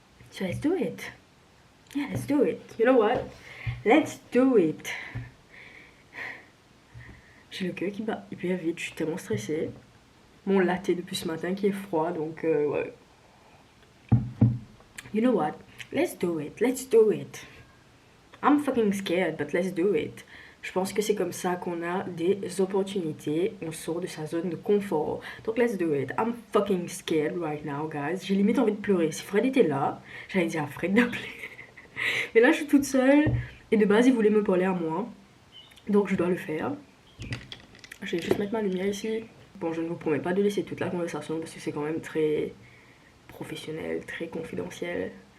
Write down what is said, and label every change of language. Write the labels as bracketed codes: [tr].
[en] So let's do it. Yeah, let's do it. You know what? Let's do it. [fr] J'ai le cœur qui bat hyper vite, je suis tellement stressée. Mon latte depuis ce matin qui est froid, donc ouais. [en] You know what? Let's do it, let's do it. I'm fucking scared, but let's do it. [fr] Je pense que c'est comme ça qu'on a des opportunités, on sort de sa zone de confort. [en] Donc let's do it. I'm fucking scared right now, guys. [fr] J'ai limite envie de pleurer. Si Fred était là, j'allais dire à Fred d'appeler. Mais là, je suis toute seule, et de base, il voulait me parler à moi. Donc je dois le faire. Je vais juste mettre ma lumière ici. Bon, je ne vous promets pas de laisser toute la conversation parce que c'est quand même très professionnel, très confidentiel.